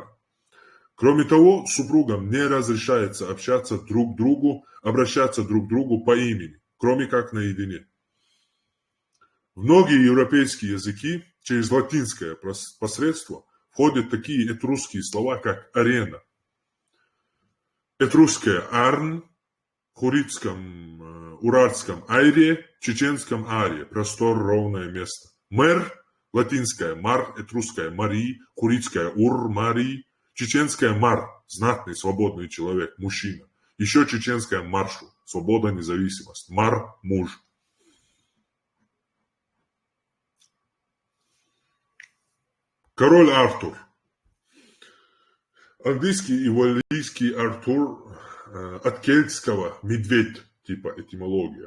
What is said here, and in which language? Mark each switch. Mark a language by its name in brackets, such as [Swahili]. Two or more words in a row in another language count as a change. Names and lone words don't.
[Russian] Кроме того, супругам не разрешается общаться друг к другу, обращаться друг к другу по имени, кроме как наедине. В многие европейские языки через латинское посредство входят такие этрусские слова, как арена. Этрусское арн, хуритском, уральском айре, чеченском аре, простор, ровное место. Мэр, латинское мар, этрусское мари, хуритское ур, мари, чеченское мар, знатный, свободный человек, мужчина. Еще чеченское маршу, свобода, независимость. Мар – муж. Король Артур. Английский и валлийский Артур от кельтского медведь, типа этимология.